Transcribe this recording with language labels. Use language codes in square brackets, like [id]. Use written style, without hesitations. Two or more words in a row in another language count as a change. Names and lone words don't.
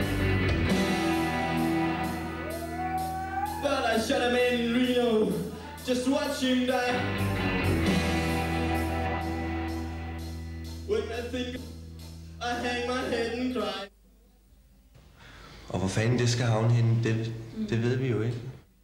[en] But I shot a man in Reno, just watch him die. When I think, I hang my head and cry. [da] Og hvor fanden det skal havne henne, det ved vi jo ikke.